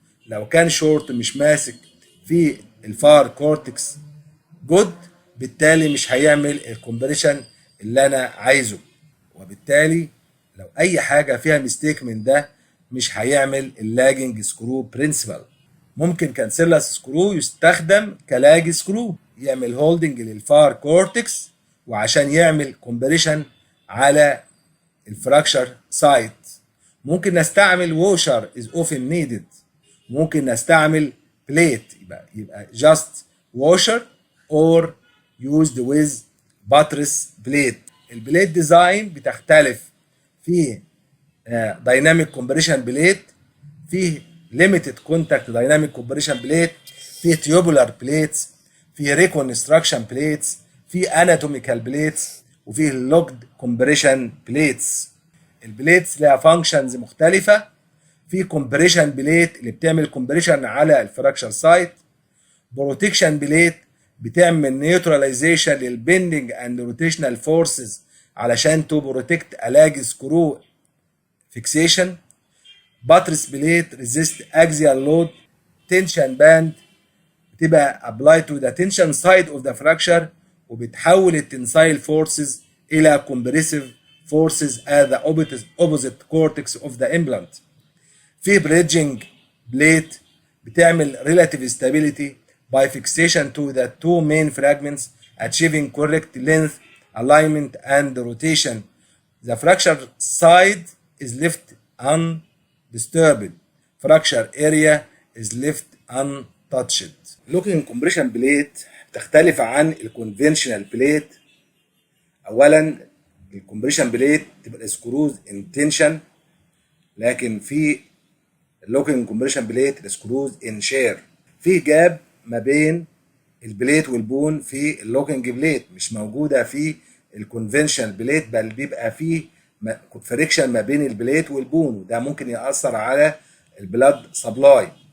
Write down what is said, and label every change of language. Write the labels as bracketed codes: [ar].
[ar] لو كان شورت مش ماسك في الفار كورتكس جود، بالتالي مش هيعمل الكومبريشن اللي انا عايزه، وبالتالي لو اي حاجة فيها ميستيك من ده مش هيعمل اللاجنج سكرو برنسبل. ممكن كانسيلاس سكرو يستخدم كلاج سكرو، يعمل هولدنج للفار كورتكس وعشان يعمل كومبريشن على الفراكشر سايت. ممكن نستعمل [en] Washer is often needed. [ar] ممكن نستعمل [en] plate, [ar] يبقى [en] just washer or used with buttress plate. [ar] البليت ديزاين بتختلف. في دايناميك كومبريشن بليت، فيه ليميتد كونتاكت دايناميك كومبريشن بليت، في تيوبولار بليتس، في ريكونستراكشن بليتس، في اناتوميكال بليتس، وفي لوكد كومبريشن بليتس. البليتس لها فانكشنز مختلفه. في كومبريشن بليت اللي بتعمل كومبريشن على الفراكشر سايت. بروتكشن بليت بتعمل نيوتراليزيشن للبندنج اند روتيشنال فورسز علشان تو بروتكت الاج سكرو فيكسيشن. باترس بليت ريزيست اكزيال لود. تنشن باند بتبقى ابلاي تو ذا تنشن سايد اوف ذا فراكشر، وبتحول التنسايل فورسز الى كومبريسيف فورسز [en] at the opposite cortex of the implant. في bridging plate [ar] بتعمل [en] relative stability by fixation to the two main fragments achieving correct length, alignment and rotation. The fracture side is left undisturbed. Fracture area is left untouched. Locking compression plate [ar] بتختلف عن [en] الكونفنشنال بليت. [ar] اولا الكمبريشن بليت تبقى السكروز ان تنشن، لكن في اللوكينج كومبريشن بليت السكروز ان شير. في جاب ما بين البليت والبون في اللوكينج بليت مش موجوده في الكونفنشنال بليت، بل بيبقى فيه فريكشن ما بين البليت والبون، وده ممكن ياثر على البلاد سبلاي.